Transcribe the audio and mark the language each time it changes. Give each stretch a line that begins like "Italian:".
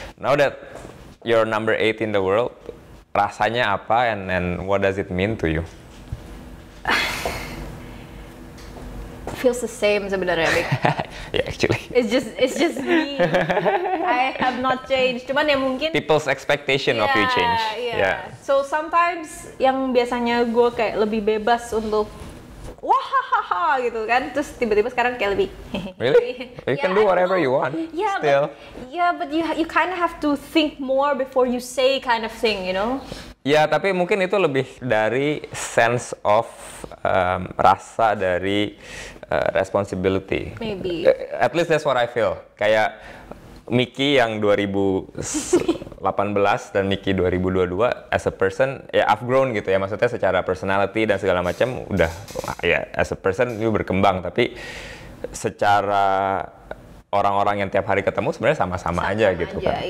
English: Now that you're number 8 in the world,
Indonesian: rasanya apa
English: and what does it mean to you? Feels the same
Indonesian: sebenarnya,
English: Bik. Yeah, actually. It's just me. I have not changed.
Indonesian: Cuman ya mungkin
English: people's expectation of you change. Yeah.
Indonesian: So sometimes yang biasanya gue kayak lebih bebas untuk wah gitu kan, terus tiba-tiba sekarang kayak lebih
English: really? You can do whatever you want. Yeah, still. But you kind of have to think more before you say kind of thing, you know?
Indonesian: Ya, tapi mungkin itu lebih dari
English: sense of
Indonesian: rasa dari responsibility.
English: Maybe. At least that's what I feel.
Indonesian: Kayak Miki yang 2018 dan Miki 2022
English: as a person ya I've grown
Indonesian: gitu ya, maksudnya secara personality dan segala macam udah ya
English: as a person you
Indonesian: berkembang, tapi secara orang-orang yang tiap hari ketemu sebenarnya sama-sama aja gitu kan.